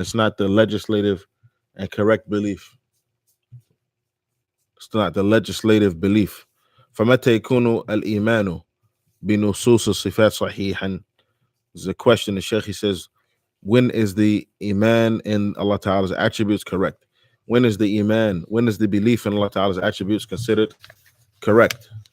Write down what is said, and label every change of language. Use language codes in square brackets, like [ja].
[en] It's not the legislative and correct belief. It's not the legislative belief. [ar] فمتى يكون الإيمان بنصوص الصفات صحيحا? [en] There's a question. The Sheikh, he says, when is the iman in Allah Ta'ala's attributes correct? When is the belief in Allah Ta'ala's attributes considered correct?